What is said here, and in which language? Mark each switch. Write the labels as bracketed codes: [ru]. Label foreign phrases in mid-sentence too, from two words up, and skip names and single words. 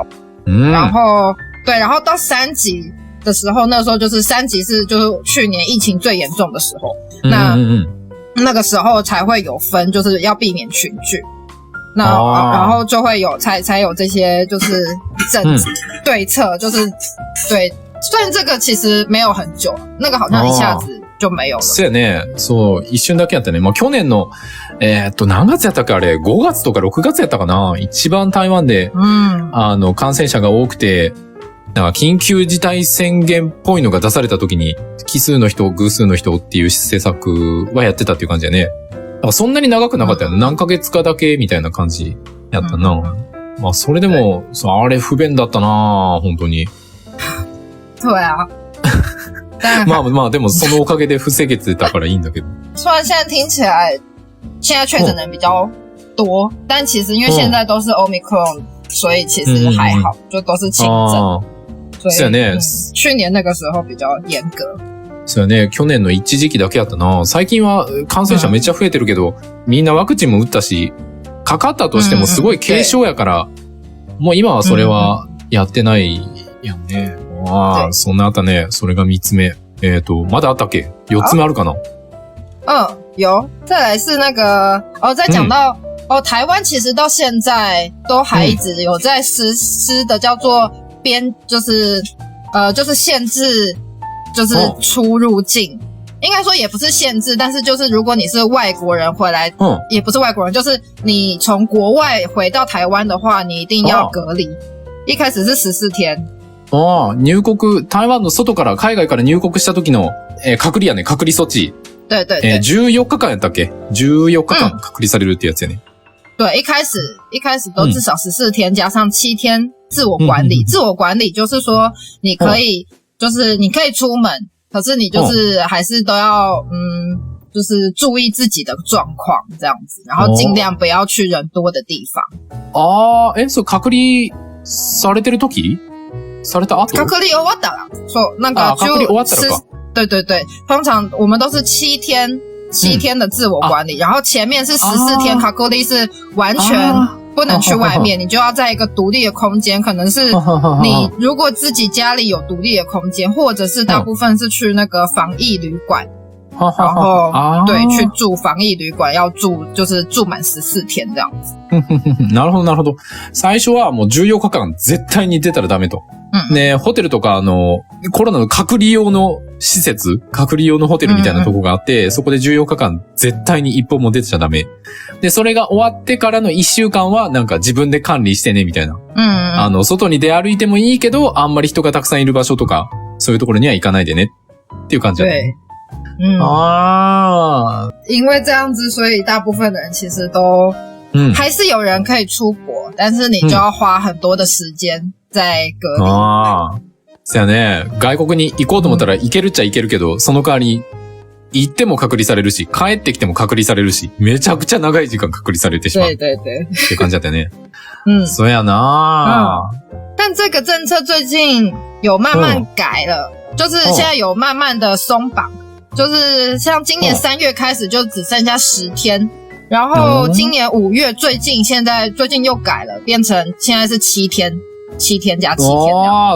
[zh] 然后对，然后到3级的时候，那时候就是3级就是去年疫情最严重的时候，那个时候才会有分，就是要避免群聚。然后就会有才有这些就是对策，就是对。虽然这个其实没有很久，那个好像一下子就没有了。 [ja] そうやね。そう、一瞬だけやったね。まあ、去年の、何月やったっけあれ、5月とか6月やったかな。一番台湾で、感染者が多くて、なんか緊急事態宣言っぽいのが出された時に、奇数の人、偶数の人っていう施策はやってたっていう感じだね。だからそんなに長くなかったよね。何ヶ月かだけみたいな感じやったな。まあ、それでも、あれ不便だったな、本当に。 [zh] 对啊。 [ja] まあでもそのおかげで防げてたからいいんだけど。 [zh] 虽然现在听起来，现在确诊人比较多，但其实因为现在都是 Omicron，所以其实还好，就都是轻症。 [ja] そうやね。 [zh] 去年那个时候比较严格。 [ja] そうやね。去年の一時期だけやったな。最近は感染者めっちゃ増えてるけど、みんなワクチンも打ったし、かかったとしてもすごい軽症やから、もう今はそれはやってないやんね。そんなあったね。それが3つ目。まだあったっけ ?4 つ目あるかな？ [zh] 有。再来是那个，再讲到，台湾其实到现在都还一直有在实施的叫做就是限制，就是出入境。应该说也不是限制，但是就是如果你是外国人回来，也不是外国人，就是你从国外回到台湾的话，你一定要隔離。一开始是14天。 [ja] 入国、台湾の外から、海外から入国した時の、隔離やね、隔離措置。 [zh] 对对 [ja] 对。14 日間やったっけ ?14 日間隔離されるってやつやね。 [zh] 对，一开始都至少14天，加上7天自我管理。自我管理就是说，你可以出门，可是你就是还是都要就是注意自己的状况这样子，然后尽量不要去人多的地方。 [ja] そう隔離されてる時？された後？隔離終わったら。そう、なんか隔離終わったらか。 [zh] 对对对，通常我们都是7天的自我管理，然后前面是14天，隔離是完全不能去外面，你就要在一个独立的空间，可能是你如果自己家里有独立的空间，或者是大部分是去那个防疫旅馆，然后对，去住防疫旅館要就是住满14天这样子。 [ja] なるほど、なるほど。最初はもう14日間絶対に出たらダメと。ね、ホテルとかコロナの隔離用の施設、隔離用のホテルみたいなとこがあって、そこで14日間絶対に一歩も出ちゃダメ。で、それが終わってからの1週間はなんか自分で管理してね、みたいな。外に出歩いてもいいけど、あんまり人がたくさんいる場所とか、そういうところには行かないでね。っていう感じだね。 [zh] 因为这样子，所以大部分的人其实都，还是有人可以出国，但是你就要花很多的时间在隔離。 [ja] そうやね。外国に行こうと思ったら行けるっちゃ行けるけど、その代わり、行っても隔離されるし、帰ってきても隔離されるし、めちゃくちゃ長い時間隔離されてしまう。 [zh] 对对对。 [ja] って感じだったね。そうやな。 [zh] 但这个政策最近有慢慢改了，就是现在有慢慢的松绑。就是像今年3月开始就只剩下10天，然后今年5月最近又改了，变成现在是7天加7天。